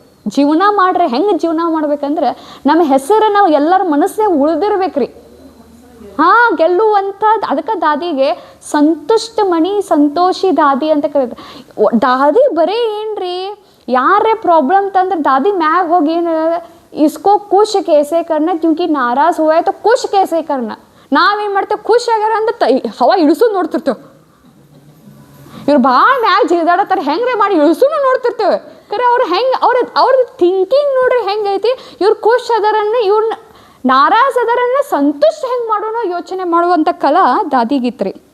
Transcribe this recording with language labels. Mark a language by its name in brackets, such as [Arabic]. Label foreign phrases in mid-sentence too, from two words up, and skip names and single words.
[Kannada] ಜೀವನ ಮಾಡ್ರೆ ಹೆಂಗೆ ಜೀವನ ಮಾಡ್ಬೇಕಂದ್ರೆ, ನಮ್ಮ ಹೆಸರು ನಾವು ಎಲ್ಲರ ಮನಸ್ಸಿನಾಗ ಉಳಿದಿರ್ಬೇಕ್ರಿ. ಹಾಂ, ಗೆಲ್ಲುವಂಥ. ಅದಕ್ಕೆ ದಾದಿಗೆ ಸಂತುಷ್ಟ ಮಣಿ ಸಂತೋಷಿ ದಾದಿ ಅಂತ ಕರೀತಾರೆ. ದಾದಿ ಬರೀ ಏನ್ರಿ, ಯಾರೇ ಪ್ರಾಬ್ಲಮ್ ತಂದ್ರೆ ದಾದಿ ಮ್ಯಾಗ ಹೋಗಿ ಏನು, [Hindi] इसको खुश कैसे करना, क्योंकि नाराज हुआ है तो खुश कैसे करना. [Kannada] ನಾವೇನು ಮಾಡ್ತೇವೆ, ಖುಷಿ ಆಗ್ಯಾರ ಅಂದ್ರೆ ಹವಾ ಇಳಿಸೋದು ನೋಡ್ತಿರ್ತೇವೆ. ಇವ್ರು ಭಾಳ ಮ್ಯಾಗ ಜಿಗಿದಾಡತ್ತಾರೆ, ಹೆಂಗ್ರೆ ಮಾಡಿ ಇಳಿಸೋನು ನೋಡ್ತಿರ್ತೇವೆ. ಕರೆ ಅವ್ರು ಹೆಂಗೆ ಅವ್ರದ್ದು ಥಿಂಕಿಂಗ್ ನೋಡ್ರಿ ಹೆಂಗೈತಿ. ಇವ್ರು ಖುಷ್ ಅದರನ್ನ, ಇವ್ರನ್ನ ನಾರಾಜ್ ಅದರನ್ನ ಸಂತುಷ್ಟ ಹೆಂಗೆ ಮಾಡೋಣ ಯೋಚನೆ ಮಾಡುವಂಥ ಕಲಾ ದಾದಿಗಿತ್ರಿ.